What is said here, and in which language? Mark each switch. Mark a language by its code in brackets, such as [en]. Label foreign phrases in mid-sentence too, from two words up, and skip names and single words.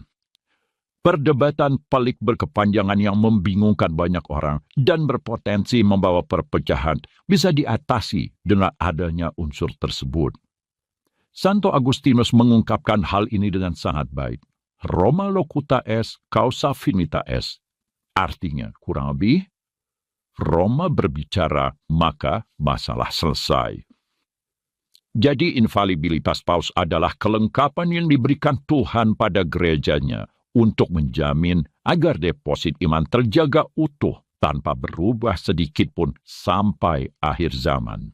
[id] Perdebatan pelik berkepanjangan yang membingungkan banyak orang dan berpotensi membawa perpecahan bisa diatasi dengan adanya unsur tersebut. Santo Agustinus mengungkapkan hal ini dengan sangat baik. [la] Roma locuta est, causa finita est. [id] Artinya, kurang lebih, Roma berbicara, maka masalah selesai. Jadi infalibilitas paus adalah kelengkapan yang diberikan Tuhan pada gerejanya untuk menjamin agar deposit iman terjaga utuh tanpa berubah sedikit pun sampai akhir zaman.